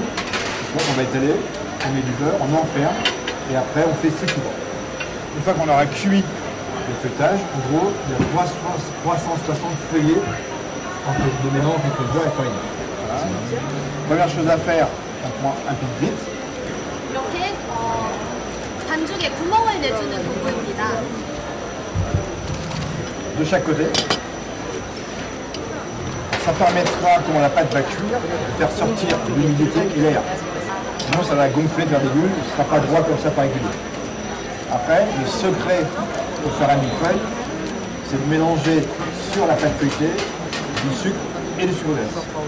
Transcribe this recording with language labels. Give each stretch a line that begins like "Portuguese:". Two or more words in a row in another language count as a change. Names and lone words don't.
French: Donc, on va étaler, on met du beurre, on enferme et après on fait circuler. Une fois qu'on aura cuit le feuilletage, en gros, il y a 360 feuillets de mélange entre beurre et farine. Voilà. Première chose à faire, on prend un pic vite.
Korean: 이렇게 반죽에 구멍을 내주는 도구입니다.
French: De chaque côté. Ça permettra, quand la pâte va cuire, de faire sortir l'humidité et l'air. Sinon, ça va gonfler vers des bulles, ce ne sera pas droit comme ça par régulier. Après, le secret pour faire un millefeuille, c'est de mélanger sur la pâte feuilletée du sucre et du sucre glace.